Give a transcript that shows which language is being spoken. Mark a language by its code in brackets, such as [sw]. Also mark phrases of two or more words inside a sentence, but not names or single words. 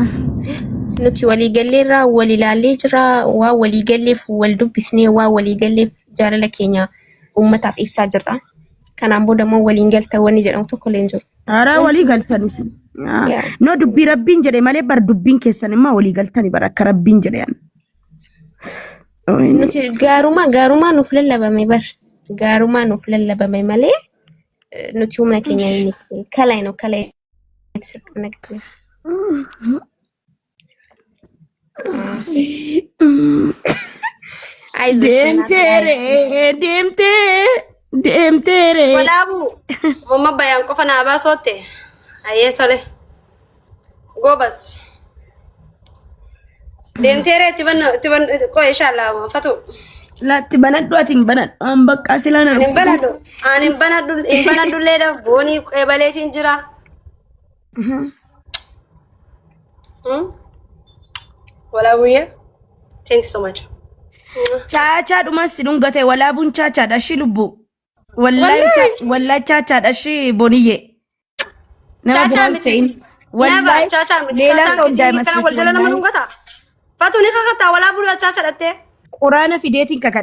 [om] nuti walii galleerraa wal ilaallee jira waa walii galleef wal dubbisnee waa walii galleef jaalala keenya uummataaf ibsaa jirra kanaan booda moo waliin galta wanni jedhamu tokko leen jiru ara walii galtanis no dubbi rabbiin jedhe malee bar dubbiin keessan imma walii galtani bar akka rabbiin jedhe yan nuti gaaruma nuuf lallabame bar gaaruma nuuf lallabame malee nuti humna keenya inni kalay no kalay sirqana gatne demte deemteere. Walaabu mamma bayaan qofa naa baasootte ayyee tole goobas deemteere itti banna koo inshallah fatu Latti banadhu atiin banadhu an bakka silaan hin banadhu ani hin banadhu leeda boonii qeebaleetiin jira walaabuye [en] thank you so much [om] Chacha dhumas dhungate walaabun chacha dashi lubbu wallahi chacha dashi boniyye nama bu'amteen wallahi leela soo daa'ima fatu ni kakata walaabu chacha dhatte quraana fideetiin kakadha